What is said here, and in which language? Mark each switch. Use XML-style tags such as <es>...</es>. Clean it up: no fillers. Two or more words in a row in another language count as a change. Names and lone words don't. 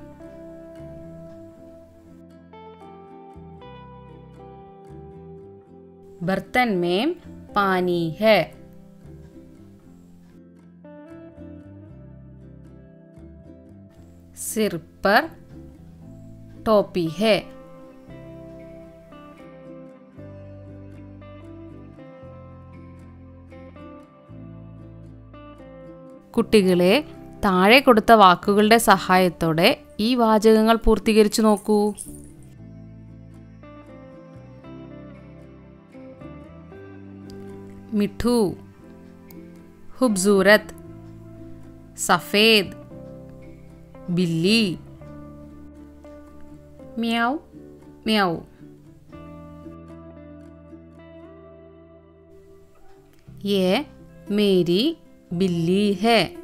<hi>बर्तन में पानी है। सिर पर टोपी है।</hi> <ml>കുട്ടികളെ, താഴെ കൊടുത്ത വാക്കുകളുടെ സഹായത്തോടെ ഈ വാചകങ്ങൾ പൂർത്തീകരിച്ചു നോക്കൂ.</ml> <hi>मिठू, खूबसूरत, सफ़ेद, बिल्ली, म्याऊ म्याऊ, ये मेरी बिल्ली है।</hi>